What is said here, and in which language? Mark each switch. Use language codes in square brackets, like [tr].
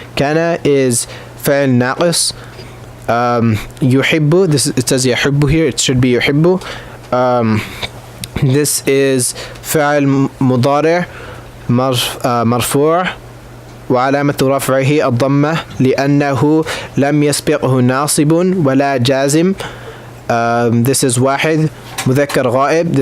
[ar] كان is فعل ناقص. [en] يحب, it says يحب here, it should be يحب. [ar] This is فعل مضارع مرفوع وعلامة رفعه الضمة لأنه لم يسبقه ناصب ولا جازم. This is واحد مذكر غائب.